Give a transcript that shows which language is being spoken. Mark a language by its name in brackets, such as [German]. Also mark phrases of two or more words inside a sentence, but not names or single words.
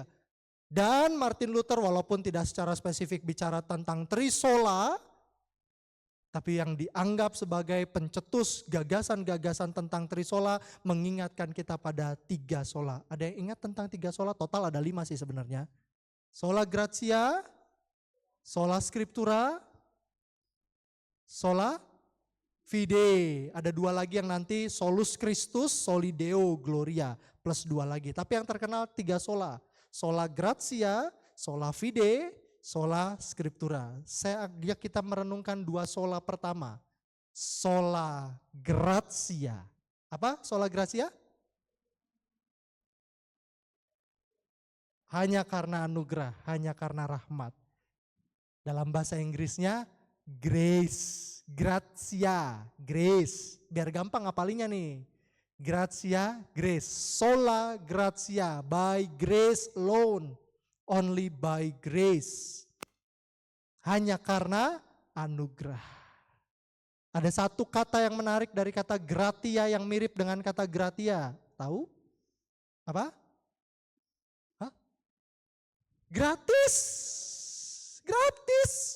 [Indonesian] Dan Martin Luther walaupun tidak secara spesifik bicara tentang trisola, tapi yang dianggap sebagai pencetus gagasan-gagasan tentang trisola mengingatkan kita pada 3 sola. Ada yang ingat tentang 3 sola? Total ada 5 sih sebenarnya. [Latin] Sola gratia, sola scriptura, sola fide. [Indonesian] Ada 2 lagi yang nanti [Latin] solus Christus, soli Deo gloria, [Indonesian] plus 2 lagi. Tapi yang terkenal 3 sola. [Latin] Sola gratia, sola fide, sola scriptura. [Indonesian] Saya ajak kita merenungkan 2 sola pertama. [Latin] Sola gratia. [Indonesian] Apa [Latin] sola gratia? [Indonesian] Hanya karena anugerah, hanya karena rahmat. Dalam bahasa Inggrisnya grace, gratia, grace. Biar gampang ngapalinya nih. [Latin] Gratia, grace. Sola gratia, [English] by grace alone. Only by grace. [Indonesian] Hanya karena anugerah. Ada satu kata yang menarik dari kata gratia yang mirip dengan kata gratia. Tahu? Apa? Hah? Gratis. Gratis.